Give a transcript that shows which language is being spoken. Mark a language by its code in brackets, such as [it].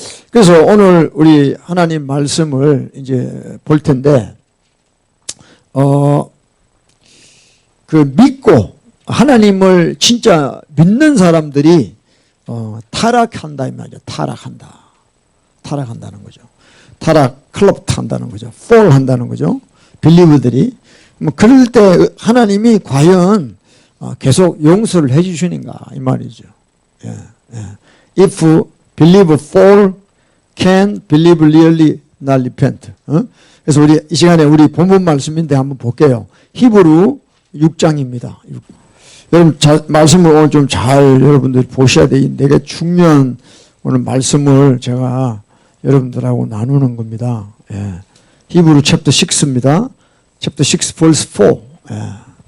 [ko] 그래서 오늘 우리 하나님 말씀을 이제 볼 텐데, 그 믿고 하나님을 진짜 믿는 사람들이 타락한다 이 말이죠. 타락한다는 거죠. 클럽트 한다는 거죠. fall 한다는 거죠. 빌리브들이. 뭐 그럴 때 하나님이 과연 계속 용서를 해 주시는가 이 말이죠. 예. [en] If believe fall, can believe really not repent. [ko] 그래서 우리 이 시간에 우리 본문 말씀인데 한번 볼게요. 히브리 6장입니다. 여러분 말씀을 오늘 좀 잘 여러분들이 보셔야 돼. 되게 중요한 오늘 말씀을 제가 여러분들하고 나누는 겁니다. 예. 히브리 챕터 6입니다. 챕터 6 verse 4.